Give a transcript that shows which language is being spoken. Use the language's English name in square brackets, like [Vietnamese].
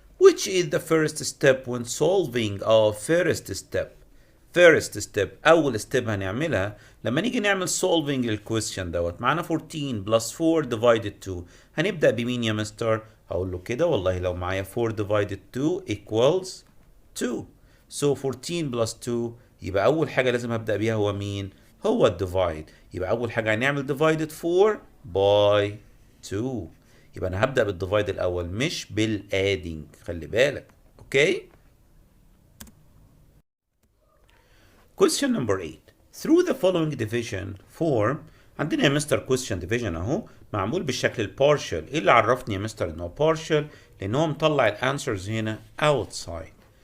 [English] Which is the first step when solving our first step? [Arabic] First step، أول step هنعملها لما نيجي نعمل solving الكويستشن دوت. معانا 14 plus 4 divided 2. هنبدأ بمين يا مستر؟ هقول له كده والله لو معايا [English] 4 divided 2 equals 2. So 14 plus 2، [Arabic] يبقى أول حاجة لازم هبدأ بيها هو مين؟ هو الديفايد. يبقى أول حاجة هنعمل [English] divided 4 by 2. [Arabic] يبقى انا هبدأ بالديفايد الاول مش بالادينج، خلي بالك. اوكي. [English] Question number 8. Through the following division form. [Arabic] عندنا يا مستر question division اهو معمول بالشكل البارشل. ايه اللي عرفني يا مستر انه بارشل؟ لان هو مطلع الانسرز هنا outside.